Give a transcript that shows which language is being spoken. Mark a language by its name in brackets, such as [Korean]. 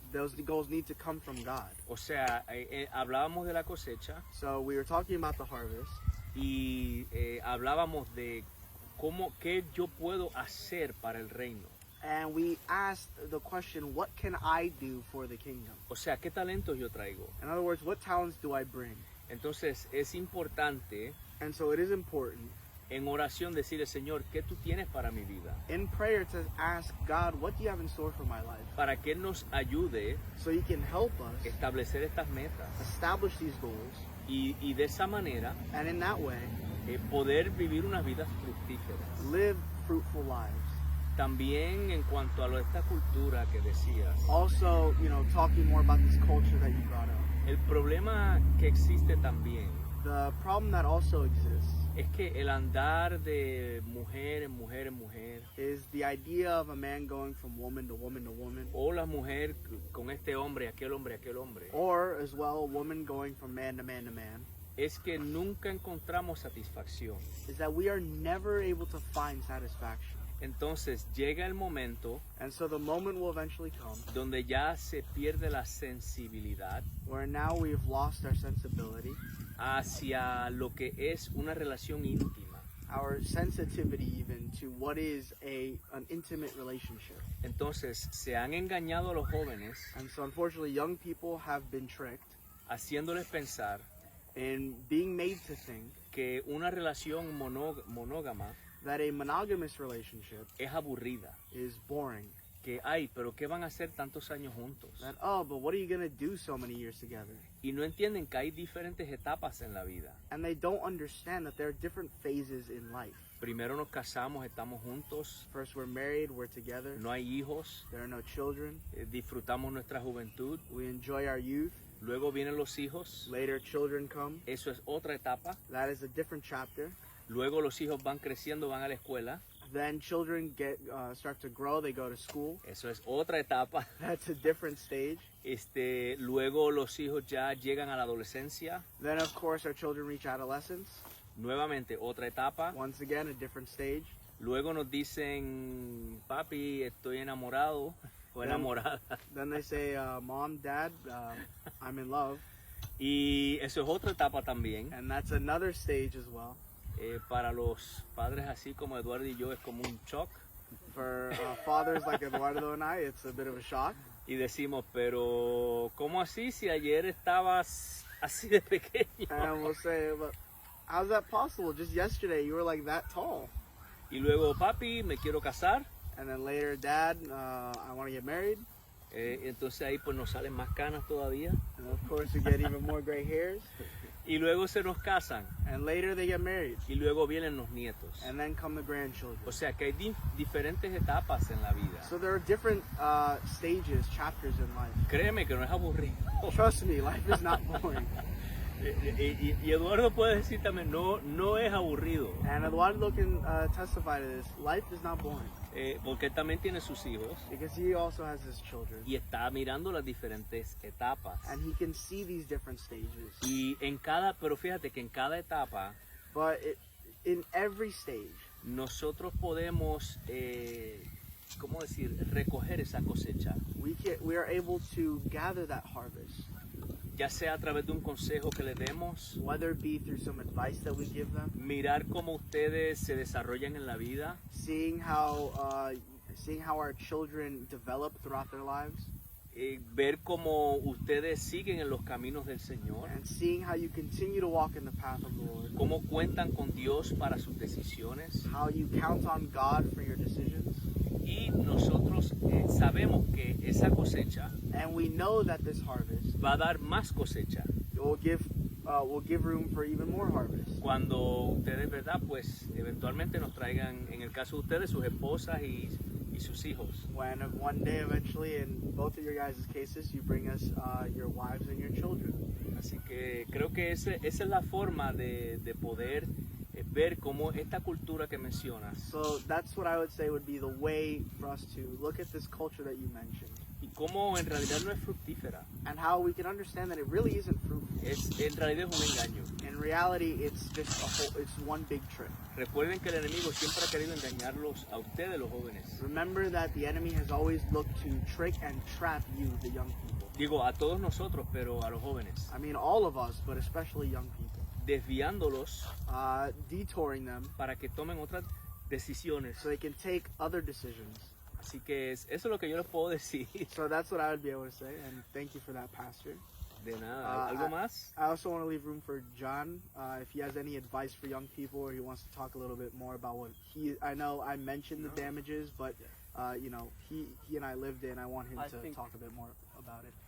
[English] those goals need to come from God. [Spanish] O sea, hablábamos de la cosecha [English] So we were talking about the harvest, [Spanish] y hablábamos de qué yo puedo hacer para el reino. [English] and we asked the question, what can I do for the kingdom? [Spanish] O sea, ¿qué talentos yo traigo? [English] In other words, what talents do I bring? [Spanish] Entonces es importante [English] And so it is important [Spanish] en oración decirle, Señor, ¿qué tú tienes para mi vida? [English] in prayer to ask God, what do you have in store for my life? [Spanish] Para que Él nos ayude [English] So He can help us [Spanish] a establecer estas metas [English] establish these goals, [Spanish] y de esa manera [English] and in that way, [Spanish] poder vivir unas vidas fructíferas. [English] live fruitful lives. [Spanish] también en cuanto a esta cultura que decías, [English] Also, talking more about this culture that you brought up. [Spanish] el problema que existe también [English] The problem that also exists [Spanish] es que el andar de mujer en mujer en mujer, [English] is the idea of a man going from woman to woman to woman, [Spanish] o la mujer con este hombre, aquel hombre, [English] or as well, a woman going from man to man to man, [Spanish] es que nunca encontramos satisfacción. [English] is that we are never able to find satisfaction. [Spanish] Entonces llega el momento [English] And so the moment will eventually come [Spanish] donde ya se pierde la sensibilidad [English] where now we've lost our sensibility, [Spanish] hacia lo que es una relación íntima. [English] our sensitivity even to what is an intimate relationship. [Spanish] Entonces se han engañado a los jóvenes [English] And so unfortunately young people have been tricked [Spanish] haciéndoles pensar [English] in being made to think [Spanish] que una relación monógama [English] that a monogamous relationship [Spanish] es aburrida. [English] is boring. [Spanish] Que, ay, pero ¿qué van a hacer tantos años juntos? [English] That, oh, but what are you going to do so many years together? [Spanish] Y no entienden que hay diferentes etapas en la vida. [English] And they don't understand that there are different phases in life. [Spanish] Primero nos casamos, estamos juntos, [English] First we're married, we're together, [Spanish] no hay hijos, [English] there are no children, [Spanish] disfrutamos nuestra juventud, [English] we enjoy our youth, [Spanish] luego vienen los hijos, [English] later children come, [Spanish] eso es otra etapa, [English] that is a different chapter. [Spanish] luego los hijos van creciendo, van a la escuela, [English] Then children start to grow, they go to school, [Spanish] eso es otra etapa, [English] that's a different stage. [Spanish] luego los hijos ya llegan a la adolescencia, [English] Then of course our children reach adolescence, [Spanish] nuevamente otra etapa, [English] once again a different stage. [Spanish] luego nos dicen, papi, estoy enamorado o enamorada, [English] Then they say, Mom, Dad, I'm in love, [Spanish] y eso es otra etapa también. [English] and that's another stage as well. [Spanish] Para los padres así como Eduardo y yo es como un shock [English] For fathers like Eduardo and I, it's a bit of a shock. [Spanish] y decimos, pero ¿cómo así si ayer estabas así de pequeño? [English] And we'll say, but how's that possible? Just yesterday you were like that tall. [Spanish] Y luego, papi, me quiero casar. [English] And then later, Dad, I want to get married. [Spanish] Entonces ahí pues nos salen más canas todavía. [English] And of course you get even more gray hairs. [Spanish] Y luego se nos casan. [English] And later they get married. [Spanish] Y luego vienen los nietos. [English] And then come the grandchildren. [Spanish] O sea que hay diferentes etapas en la vida. [English] So there are different stages, chapters in life. [Spanish] Créeme que no es aburrido. [English] Trust me, life is not boring. [Spanish] Y Eduardo puede decir también, no es aburrido. [English] And Eduardo can testify to this. Life is not boring. [Spanish] Porque él también tiene sus hijos. [English] Because he also has his children. [Spanish] Y está mirando las diferentes etapas. [English] And he can see these different stages. [Spanish] Y pero fíjate que en cada etapa [English] But in every stage, [Spanish] nosotros podemos, ¿cómo decir? Recoger esa cosecha. [English] we are able to gather that harvest. [Spanish] Ya sea a través de un consejo que le demos, [English] Whether it be through some advice that we give them, [Spanish] mirar cómo ustedes se desarrollan en la vida, [English] seeing how our children develop throughout their lives, [Spanish] ver cómo ustedes siguen en los caminos del Señor, [English] and seeing how you continue to walk in the path of the Lord, [Spanish] cómo cuentan con Dios para sus decisiones. [English] how you count on God for your decisions. [Spanish] Y nosotros sabemos que esa cosecha [English] And we know that this harvest [Spanish] va a dar más cosecha [English] will give room for even more harvest. [Spanish] cuando ustedes, ¿verdad? Pues eventualmente nos traigan, en el caso de ustedes, sus esposas y sus hijos. [English] When one day eventually, in both of your guys' cases, you bring us your wives and your children. [Spanish] Así que creo que esa es la forma de poder ver cómo esta cultura que mencionas [English] So that's what I would say would be the way for us to look at this culture that you mentioned, [Spanish] y cómo en realidad no es fructífera. [English] and how we can understand that it really isn't fruitful. [Spanish] En realidad es un engaño. [English] In reality, it's just it's one big trick. [Spanish] Recuerden que el enemigo siempre ha querido engañarlos a ustedes, los jóvenes. [English] Remember that the enemy has always looked to trick and trap you, the young people. [Spanish] Digo, a todos nosotros, pero a los jóvenes. [English] I mean, all of us, but especially young people. [Spanish] Desviándolos [English] Detouring them [Spanish] para que tomen otras decisiones. [English] so they can take other decisions. [Spanish] Así que eso es lo que yo les puedo decir. [English] So that's what I would be able to say, and thank you for that, Pastor. [Spanish] De nada. ¿Algo más? [English] I also want to leave room for John, if he has any advice for young people, or he wants to talk a little bit more about what I know I mentioned the damages, but he and I lived in. I want him to talk a bit more about it.